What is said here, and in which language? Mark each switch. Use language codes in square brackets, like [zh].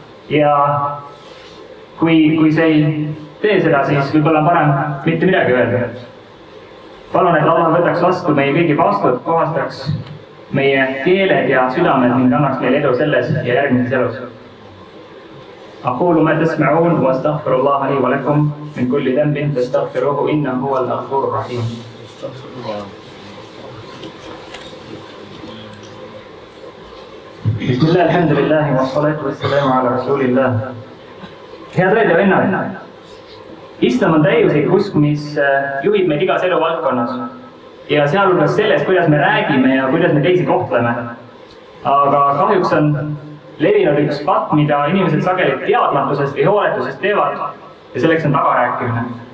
[et] Ja kui see ei tee seda, siis võib-olla on parem mitte midagi öelda. Palun, et Allah võtaks vastu meie kõigi paastud, kohastaks meie keeled ja südamed ning annaks meile edu selles ja järgmises elus. [ar] أقول ما تسمعون واستغفر الله لي ولكم من كل ذنب فاستغفروه إنه هو الغفور الرحيم. بسم الله الحمد لله والصلاة والسلام على رسول الله. [et] Head õed ja vennad, Islam on täiuslik usk, mis juhib meid igas eluvaldkonnas ja sealhulgas selles, kuidas me räägime ja kuidas me teisi kohtleme. Aga kahjuks on levinud üks patt, mida inimesed sageli teadmatusest või hooletusest teevad ja selleks on tagarääkimine.